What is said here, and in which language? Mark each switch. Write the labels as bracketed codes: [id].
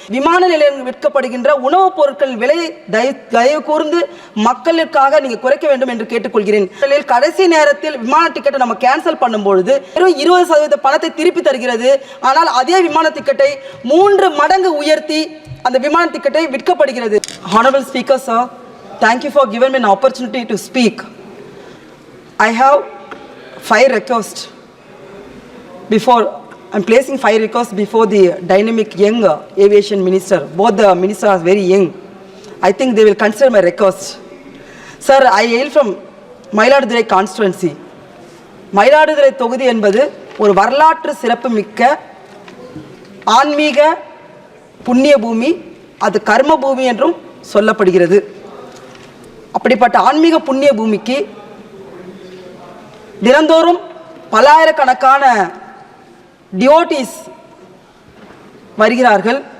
[ta] விமான நிலையம் விற்கப்படுகின்ற உணவுப் பொருட்கள் விலையை தயவு கூர்ந்து மக்களுக்காக நீங்க குறைக்க வேண்டும் என்று கேட்டுக்கொள்கிறேன். கடைசி நேரத்தில் விமான டிக்கெட்டை நம்ம கேன்சல் பண்ணும்பொழுது 20% பணத்தை திருப்பி தருகிறது. ஆனால் அதே விமான டிக்கெட்டை 3 மடங்கு உயர்த்தி அந்த விமான டிக்கெட்டை விற்கப்படுகிறது. [en] Honorable Speaker sir, thank you for giving me an opportunity to speak. I have 5 requests before I'm placing 5 requests before the dynamic young aviation minister. Both the ministers are very young. I think they will consider my request. Sir, I hail from Mayiladuthurai constituency. [ta] Mayiladuthurai தொகுதி என்பது ஒரு வரலாற்று சிறப்பு மிக்க ஆன்மீக புண்ணிய பூமி, அது கர்ம பூமி என்றும் சொல்லப்படுகிறது. அப்படிப்பட்ட ஆன்மீக புண்ணிய பூமிக்கு தினந்தோறும் பல்லாயிரக்கணக்கான டிவோட்டீஸ் வருகிறார்கள்.